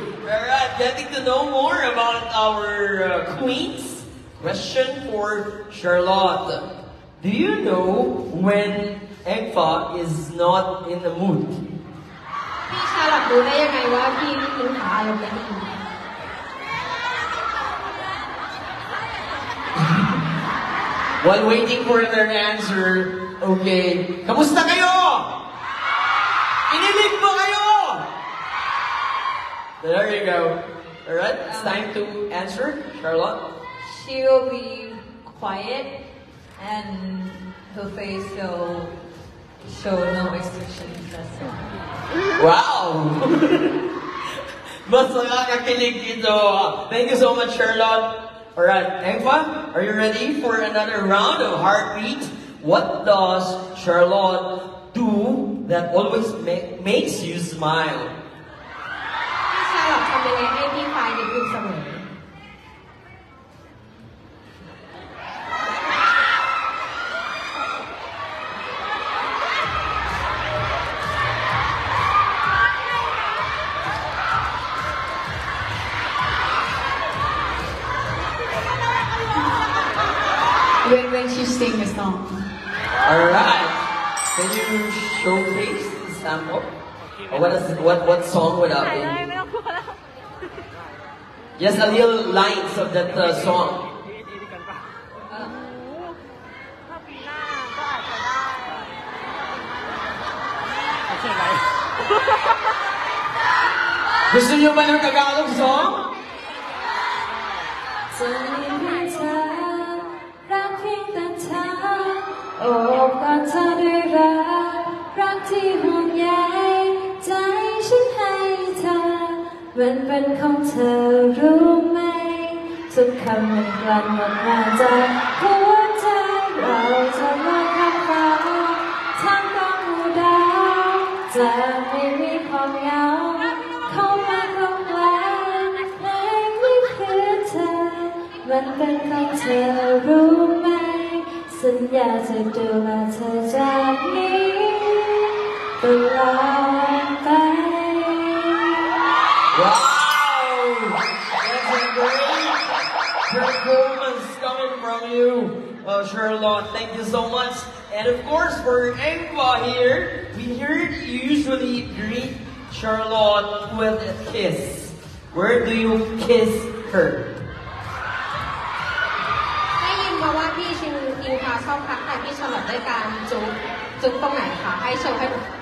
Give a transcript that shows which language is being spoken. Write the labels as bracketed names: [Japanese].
[English] Alright, getting to know more about our queens. Question for Charlotte. Do you know when Ekpa is not in the mood? [Thai] พี่ชาลอตรู้ได้ยังไงว่าพี่อิงฟ้าอารมณ์ไม่ดี [English] While waiting for their answer, okay, [Filipino] kamusta kayo? Inilig ba kayo? [English] There you go. Alright, it's time to answer, Charlotte. She will be quiet and her face will show no expressions. That's it. [Filipino] Wow! Mas nakakakilig ito. [English] Thank you so much, Charlotte. Alright, Engfa, are you ready for another round of heartbeat? What does Charlotte do that always makes you smile? [Thai] พี่ชาลอตทำยังไงให้พี่ฟ้ายิ้มอยู่เสมอ [English] when she sing a song. Alright. Can you showcase the sample? Or what song would that be? Yes, a little lines of that song. [Filipino] Gusto niyo ba ng Tagalog song? [Thai] จะมีเพียงเธอรักเพียงแต่เธอโอบกอดเธอด้วยรักที่ห่วงใยใจฉันให้เธอมันเป็นของเธอรู้ไหม ทุกคำมันกลั่นออกมาจากหัวใจเราจะลอยข้ามฟ้าทางกองหมู่ดาวจะไม่มีความเหงาเข้ามากลบแกล้งเพลงนี้คือเธอมันเป็นของเธอรู้ไหมสัญญาจะดูแลเธอจากนี้ตลอดไป [English] Wow! That's a great performance coming from you, Charlotte. Thank you so much. And of course, for Engva here, we heard you usually greet Charlotte with a kiss. Where do you kiss her? [Thai] ได้ยินมาว่าพี่ชินอิงฟ้าชอบทักทายพี่ชาร์ลอตด้วยการจุ๊บตรงไหนคะให้โชว์ให้ดู